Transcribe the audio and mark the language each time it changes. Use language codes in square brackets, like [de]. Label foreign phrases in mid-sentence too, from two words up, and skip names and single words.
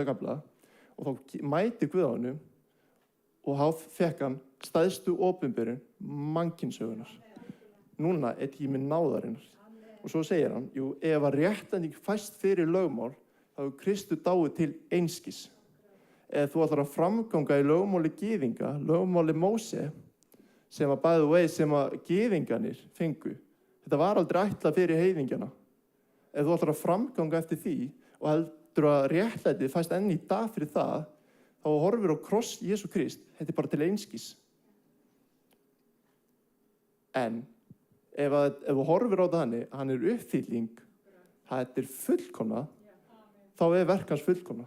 [is] kafla og þá mæti Guð honum og þá fekk hann stærstu opinberun mannkynssögunar. Núna er tími náðarinnar. Og svo segir hann, jú, ef að réttlæting fæst fyrir lögmál, þá er Kristur dáið til einskis. Ef þú ætlar að framganga í lögmáli gyðinga, lögmáli Móse, sem að [en] by the way, [is] sem að gyðinganir fengu, þetta var aldrei ætlað fyrir heiðingjana. Ef þú ætlar að framganga eftir því og heldur að réttlætið fæst enn í dag fyrir það, þá horfir á kross Jesú Krist, þetta er bara til einskis. En ef þú horfir á það hann er uppfylling, þetta er fullkomna, þá er verk hans fullkomna.